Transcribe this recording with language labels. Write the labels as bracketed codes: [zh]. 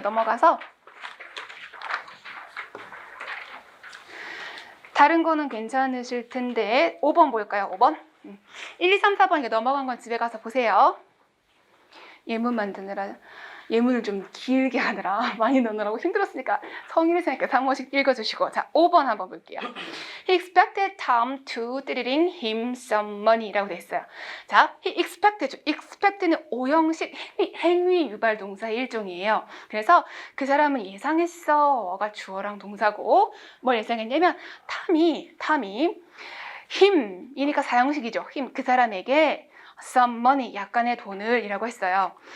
[ko] 넘어가서 다른 거는 괜찮으실 텐데 5번 볼까요? 5번. 1, 2, 3, 4번 이게 넘어간 건 집에 가서 보세요. 예문 만드느라, 예문을 좀 길게 하느라 많이 넣느라고 힘들었으니까 성의를 생각해서 한 번씩 읽어주시고. 자, 5번 한번 볼게요. [en] He expected Tom to [ko] 띠리링 [en] him some money 라고 돼 있어요. [ko] 자, [en] he expected, [ko] expect는 오형식 행위 유발 동사의 일종이에요. 그래서 그 사람은 예상했어가 주어랑 동사고, 뭘 예상했냐면 탐이 him이니까 사형식이죠. him, 그 사람에게 [en] some money, [ko] 약간의 돈을 이라고 했어요.